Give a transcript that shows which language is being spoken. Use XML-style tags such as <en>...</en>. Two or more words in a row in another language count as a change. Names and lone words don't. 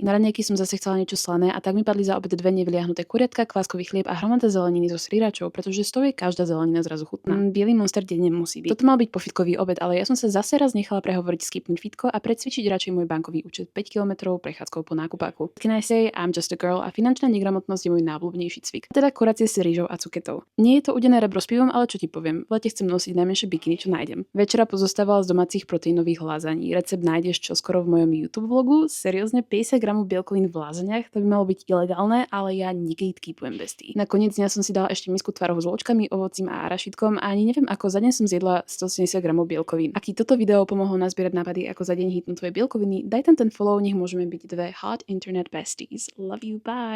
<sk>Na raňajky som zase chcela niečo slané a tak mi padli za obed dve nevyliahnuté kuriatka, kváskový chlieb a hromada zeleniny zo sriračou, pretože z toho je každá zelenina zrazu chutná. Biely monster denne musí byť. Toto mal byť pofitkový obed, ale ja som sa zase raz nechala prehovoriť skipnúť fitko a precvičiť radšej môj bankový účet 5 km prechádzkou po nákupáku.</sk> <en>Can I say I'm just a girl</en> <sk>a finančná negramotnosť je môj najobľúbenejší cvik. Teda kuracie s rýžou a cuketou. Nie je to udené rebro s pivom, ale čo ti poviem, v lete chcem nosiť najmenšie bikiny, čo nájdem. Večera pozostávala z domácich proteínových lázaní. Recept nájdeš čoskoro v mojom YouTube vlogu. Seriózne 50 gramov bielkovín v lázaniach, to by malo byť ilegálne, ale ja gatekeepujem bez tých. Nakoniec dňa som si dala ešte misku tvarohu s vločkami, ovocím a arašidkom a ani neviem, ako za deň som zjedla 180 gramov bielkovín. Ak ti toto video pomohlo nazbierať nápady, ako za deň hitnúť tvoje bielkoviny, daj tam ten follow, nech môžeme byť dve</sk> <en>hot internet besties. Love you, bye!</en>